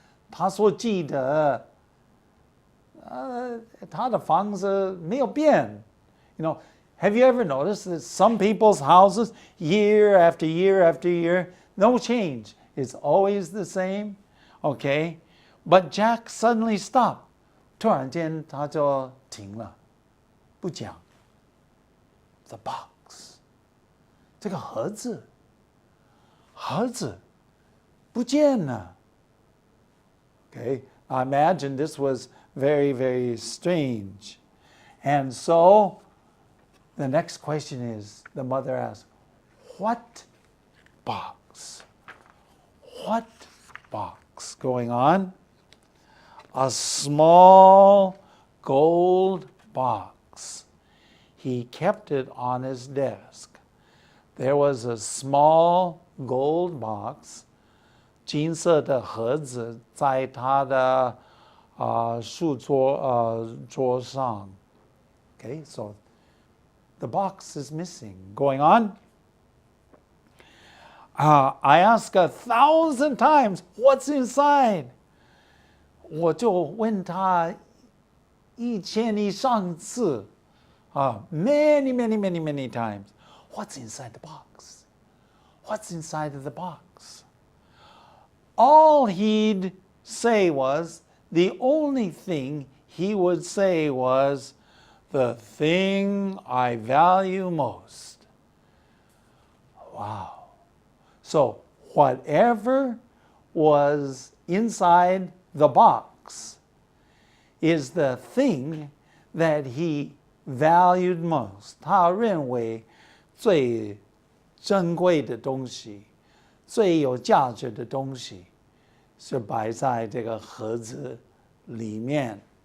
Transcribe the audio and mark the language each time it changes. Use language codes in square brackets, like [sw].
[zh] 他说记得他的房子没有变. [en] Have you ever noticed that some people's houses, year after year after year, no change. It's always the same. Okay? But Jack suddenly stopped. [zh] 突然间他就停了，不讲。 [en] The box. [zh] 这个盒子不见了。Okay? [en] I imagine this was very, very strange. And so, the next question is, the mother asks, what box? What box going on? A small gold box. He kept it on his desk. There was a small gold box. [zh] 金色的盒子在他的书桌上. [en] Okay, so the box is missing. Going on. I ask 1,000 times, what's inside? [zh] 我就问他1000以上次. [en] Many, many, many, many times. What's inside the box? What's inside of the box? All he'd say was, the only thing he would say was, the thing I value most. Wow. So whatever was inside the box is the thing that he valued most. [zh] 他认为最珍贵的东西，最有价值的东西是摆在这个盒子里面。